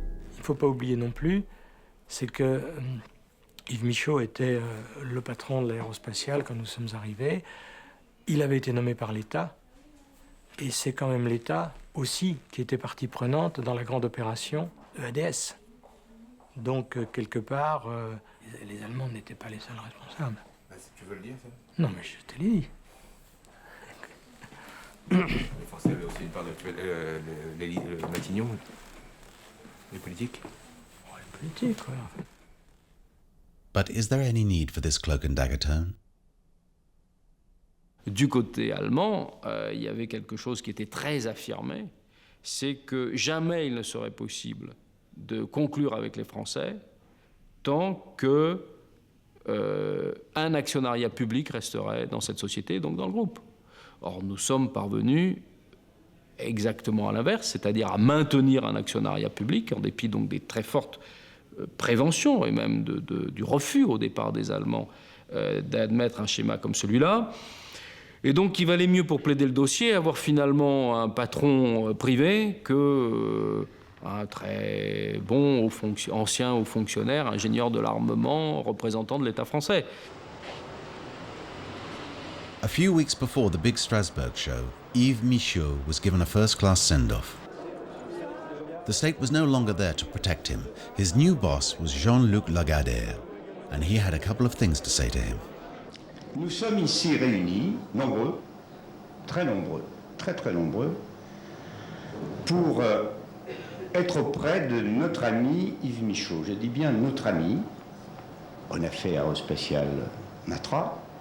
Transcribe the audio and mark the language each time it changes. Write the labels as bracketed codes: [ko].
[fr] Il ne faut pas oublier non plus, c'est que Yves Michaud était le patron de l'aérospatiale quand nous sommes arrivés. Il avait été nommé par l'État. Et c'est quand même l'État aussi qui était partie prenante dans la grande opération EADS. Donc, quelque part, les Allemands n'étaient pas les seuls responsables. Bah, si tu veux le dire, ça. Non, mais je te l'ai dit. Les Français avaient aussi une part de les Matignon, les politiques. Ouais, les politiques, ouais, en fait. [en] But is there any need for this cloak and dagger tone? [fr] Du côté allemand, il y avait quelque chose qui était très affirmé, c'est que jamais il ne serait possible de conclure avec les Français tant que un actionnariat public resterait dans cette société, donc dans le groupe. Or, nous sommes parvenus exactement à l'inverse, c'est-à-dire à maintenir un actionnariat public, en dépit donc des très fortes préventions et même du refus au départ des Allemands d'admettre un schéma comme celui-là. Et donc, il valait mieux pour plaider le dossier avoir finalement un patron privé que un très bon ancien haut fonctionnaire, ingénieur de l'armement, représentant de l'État français. [en] A few weeks before the big Strasbourg show, Yves Michaud was given a first-class send-off. The state was no longer there to protect him. His new boss was Jean-Luc Lagardère, and he had a couple of things to say to him. [fr] Nous sommes ici réunis, nombreux, très nombreux, pour être auprès de notre ami Yves Michaud. Je dis bien notre ami. On a fait Aerospatiale Matra.